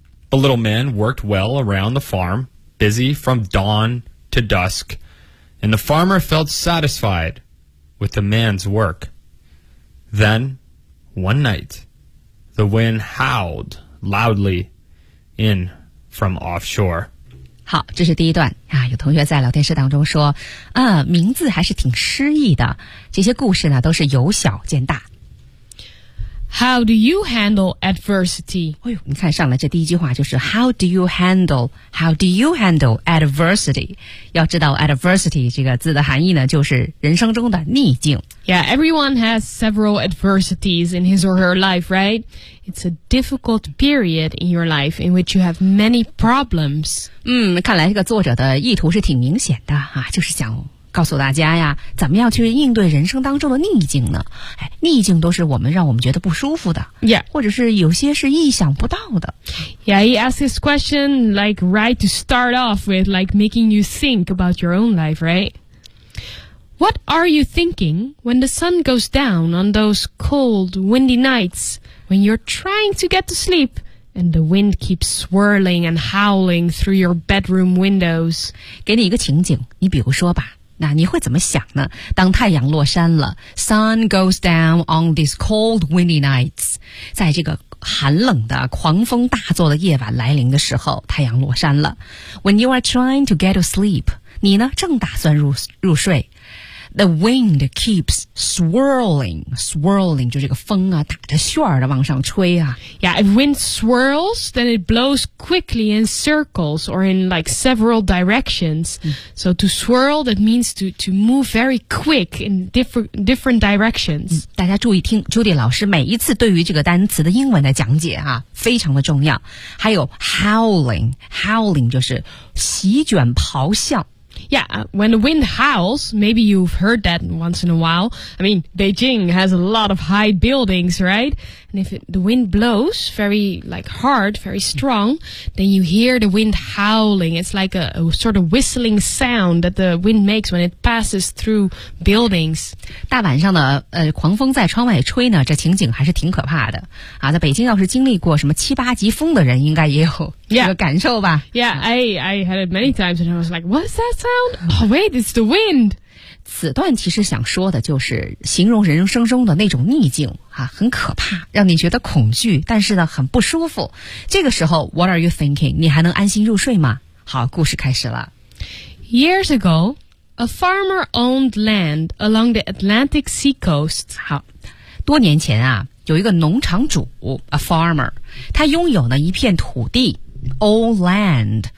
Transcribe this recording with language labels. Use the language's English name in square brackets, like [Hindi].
[English] The little man worked well around the farm, busy from dawn to dusk, and the farmer felt satisfied with the man's work. Then, one night, the wind howled loudly in from offshore. [Chinese] 好，这是第一段啊。有同学在聊天室当中说，名字还是挺诗意的。这些故事呢，都是由小见大。 [English] How do you handle adversity? [Chinese] 哎呦，你看上来这第一句话就是 [English] How do you handle? How do you handle adversity? [Chinese] 要知道 adversity 这个字的含义呢，就是人生中的逆境。 [English] Yeah, everyone has several adversities in his or her life, right? It's a difficult period in your life in which you have many problems. [Chinese] 看来这个作者的意图是挺明显的啊，就是想告诉大家呀，怎么样去应对人生当中的逆境呢？逆境都是我们让我们觉得不舒服的 [English] ，Yeah， [Chinese] 或者是有些是意想不到的。 [English] Yeah, he asked this question like right to start off with, like making you think about your own life, right? What are you thinking when the sun goes down on those cold, windy nights when you're trying to get to sleep? And the wind keeps swirling and howling through your bedroom windows. [Chinese] 给你一个情景，你比如说吧，那你会怎么想呢？当太阳落山了 [English] ，sun goes down on these cold windy nights. [Chinese] 在这个寒冷的狂风大作的夜晚来临的时候，太阳落山了。 [English] When you are trying to get to sleep, [Chinese] 你呢正打算入睡。 [English] The wind keeps swirling, swirling, [Chinese] 就这个风啊打着旋儿的往上吹啊。 [English] Yeah, if wind swirls, then it blows quickly in circles or in like several directions. So to swirl, that means to move very quick in different directions. [Chinese] 大家注意听 Judy 老师每一次对于这个单词的英文的讲解啊，非常的重要。还有 howling, howling 就是席卷咆哮。 [English] Yeah, when the wind howls, maybe you've heard that once in a while. I mean, Beijing has a lot of high buildings, right? And if the wind blows very, like, hard, very strong, then you hear the wind howling. It's like a sort of whistling sound that the wind makes when it passes through buildings. [Chinese] 大晚上的狂风在窗外吹呢，这情景还是挺可怕的。啊，在北京要是经历过什么七八级风的人，应该也有这个感受吧。 [English] Yeah, I had it many times and I was like, what's that? Sound? Oh, wait, it's the wind. [Chinese] 此段其实想说的就是形容人生中的那种逆境啊，很可怕，让你觉得恐惧，但是呢，很不舒服。这个时候 ， [English] What are you thinking? [Chinese] 你还能安心入睡吗？好，故事开始了。 [English] Years ago, a farmer owned land along the Atlantic seacoast. [Chinese] 好，多年前啊，有一个农场主 ， [English] a farmer， [Chinese] 他拥有呢一片土地 ， [English] old land。